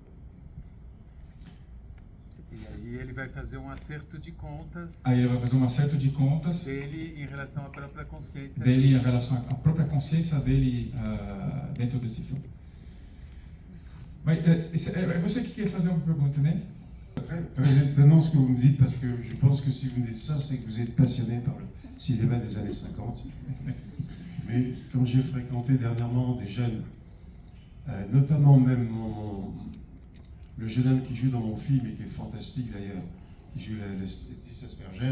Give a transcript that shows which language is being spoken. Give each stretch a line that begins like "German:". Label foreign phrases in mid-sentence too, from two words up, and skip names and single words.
Portuguese: E aí ele vai fazer acerto de contas. Aí ele vai fazer um acerto de contas dele em relação à própria consciência. Dele em relação à própria consciência dele dentro desse filme. Mas é você que quer fazer uma pergunta, né?
French: Très étonnant ce que vous me dites, parce que je pense que si vous me dites ça, c'est que vous êtes passionné par le cinéma des années 50. Mais quand j'ai fréquenté dernièrement des jeunes, notamment même le jeune homme qui joue dans mon film et qui est fantastique d'ailleurs, qui joue Laetitia Asperger.